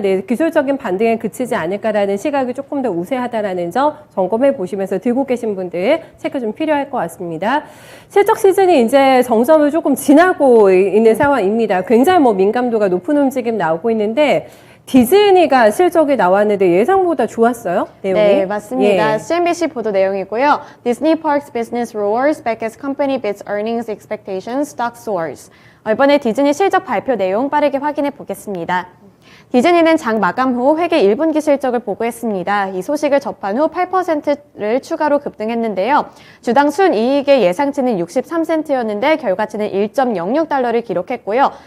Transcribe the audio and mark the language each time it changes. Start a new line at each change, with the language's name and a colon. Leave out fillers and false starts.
Korean: 네, 기술적인 반등에 그치지 않을까라는 시각이 조금 더 우세하다라는 점 점검해 보시면서 들고 계신 분들 체크 좀 필요할 것 같습니다. 실적 시즌이 이제 정점을 조금 지나고 있는 상황입니다. 굉장히 뭐 민감도가 높은 움직임 나오고 있는데 디즈니가 실적이 나왔는데 예상보다 좋았어요? 내용이? 네, 맞습니다. 예. CNBC 보도 내용이고요.
English: Disney Parks business roars back as company beats earnings expectations, stock soars.
Korean: 이번에 디즈니 실적 발표 내용 빠르게 확인해 보겠습니다. 디즈니는 장 마감 후 회계 1분기 실적을 보고했습니다. 이 소식을 접한 후 8%를 추가로 급등했는데요. 주당 순이익의 예상치는 63센트였는데 결과치는 1.06달러를 기록했고요.